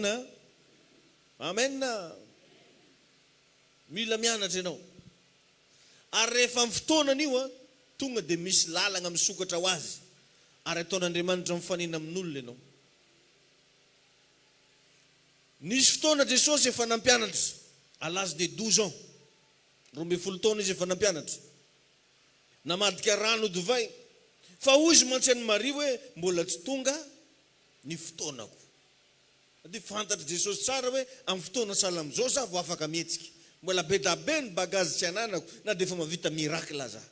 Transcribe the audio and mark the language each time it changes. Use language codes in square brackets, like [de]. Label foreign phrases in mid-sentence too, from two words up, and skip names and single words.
[mg] Amen. Mila mianatra ianao. Ary rehefa amin'ny fotoanany io tonga dia misy lalana misokatra ho azy. Ary ataon'Andriamanitra mifanina amin'olona ianao. Nisy fotoana Jesosy efa nampianatra [fr] à l'âge de 12 ans. [mg] 12 taona izy efa nampianatra. Namadika rano divay. Fa hoy izy mantsy Maria hoe mbola tsy tonga ny fotoanako. Dia fantatra Jesosy tsara hoe amin'ny fotoana sahala amin'izao za vao afaka mihetsika. Mbola be da be ny bagazy tsy ananako na dia efa mavita miracle za.